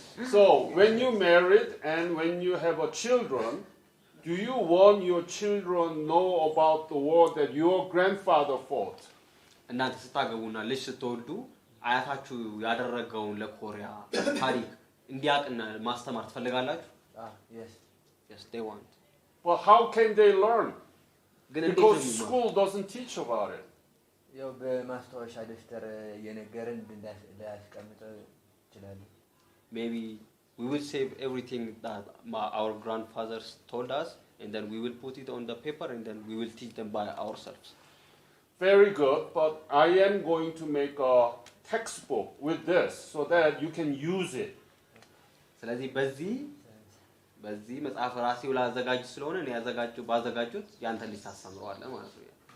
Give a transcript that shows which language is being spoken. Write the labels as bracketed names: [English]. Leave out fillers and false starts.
[English] So when you married and when you have a children, do you want your children know about the war that your grandfather fought? [Amharic] እናንተ ስታገቡና ልጅ ስትወልዱ አያታችሁ ያደረገውን ለኮሪያ ታሪክ እንዲያውቅና ማስተማር ትፈልጋላችሁ? [English] Yes. Yes, they want. Well, how can they learn? Because school doesn't teach about it. [Amharic] ያው በማስታወሻ ደፍተር የነገረን እንዳያስቀምጠው ይችላል። [English] Maybe we will save everything that our grandfathers told us and then we will put it on the paper and then we will teach them by ourselves. Very good, but I am going to make a textbook with this so that you can use it. [Amharic] ስለዚህ በዚህ መጽሐፍ ራሴው ላዘጋጅ ስለሆነ ነው ባዘጋጁት ያንተ ልጅ ታስተምረዋለህ ማለት ነው።